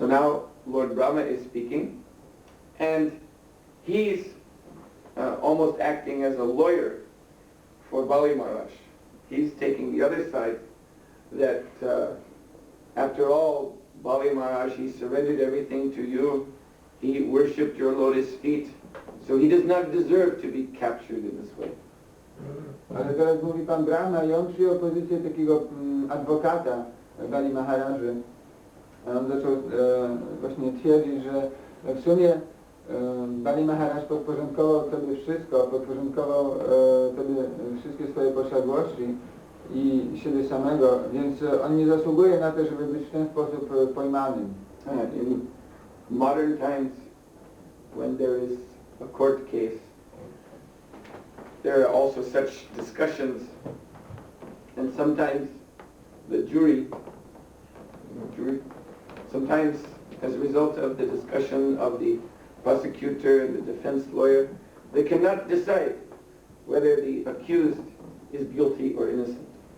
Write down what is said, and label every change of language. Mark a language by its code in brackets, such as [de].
[en] So now Lord Brahma is speaking, and he's almost acting as a lawyer for Bali Maharaj. He's taking the other side, that after all, Bali Maharaj, he surrendered everything to you. He worshipped your lotus feet, so he does not deserve to be captured in this way. [pl] Ale teraz mówi Pan Brahma i on przyjął pozycję takiego adwokata Bali Maharaży. On zaczął właśnie twierdzić, że w sumie Bali Maharaj podporządkował sobie wszystko, podporządkował sobie wszystkie swoje posiadłości i siebie samego, więc on nie zasługuje na to, żeby być w ten sposób pojmanym. [en] In modern times, when there is a court case, there are also such discussions, and sometimes the jury, sometimes as a result of the discussion of the prosecutor and the defense lawyer, they cannot decide whether the accused is guilty or innocent.